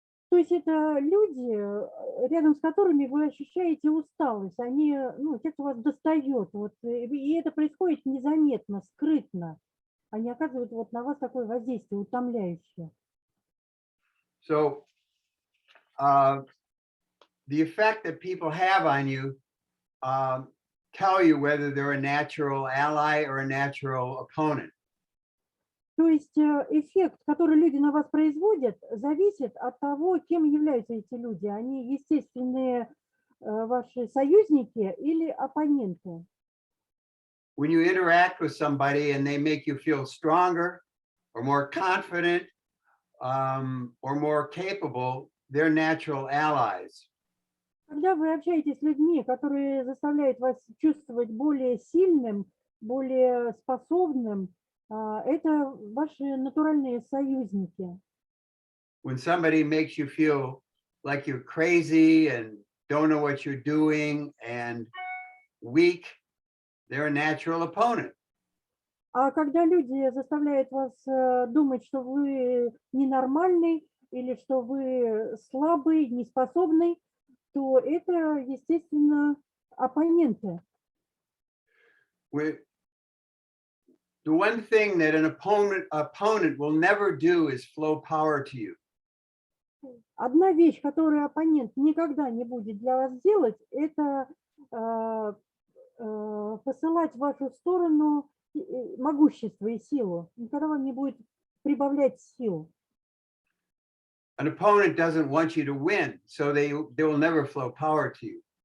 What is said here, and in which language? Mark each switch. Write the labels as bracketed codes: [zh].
[ru] То есть это люди, рядом с которыми вы ощущаете усталость, они, ну, те, кто вас достает, вот, и это происходит незаметно, скрытно. Они оказывают вот на вас такое воздействие утомляющее. [en] So the effect that people have on you tell you whether they're a natural ally or a natural opponent. [ru] То есть эффект, который люди на вас производят, зависит от того, кем являются эти люди. Они естественные ваши союзники или оппоненты. [en] When you interact with somebody and they make you feel stronger or more confident or more capable, they're natural allies. [ru] Когда вы общаетесь с людьми, которые заставляют вас чувствовать более сильным, более способным, это ваши натуральные союзники. [en] When somebody makes you feel like you're crazy and don't know what you're doing and weak, they're a natural opponent. [ru] А когда люди заставляют вас думать, что вы ненормальный или что вы слабый, неспособный, то это, естественно, оппоненты. [en] The one thing that an opponent will never do is flow power to you. [ru] Одна вещь, которую оппонент никогда не будет для вас делать, это посылать в вашу сторону могущество и силу. Никогда вам не будет прибавлять сил. [en] An opponent doesn't want you to win, so they will never flow power to you.